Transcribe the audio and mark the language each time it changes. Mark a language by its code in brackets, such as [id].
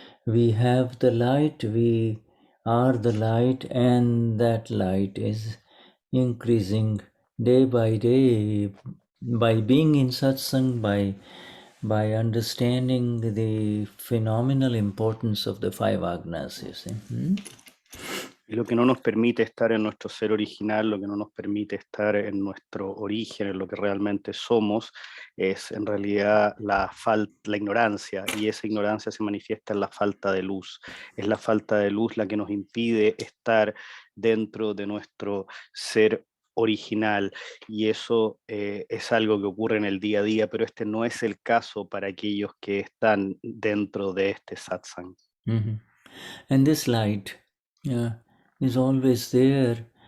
[en] We have the light, we are the light, and that light is increasing day by day by being in satsang, by understanding the phenomenal importance of the five agnas, you see. [es] Y lo que no nos permite estar en nuestro ser original, lo que no nos permite estar en nuestro origen, en lo que realmente somos, es en realidad la ignorancia, y esa ignorancia se manifiesta en la falta de luz. Es la falta de luz la que nos impide estar dentro de nuestro ser original, y eso es algo que ocurre en el día a día, pero este no es el caso para aquellos que están dentro de este satsang. Mm-hmm. [en] And this light is always there.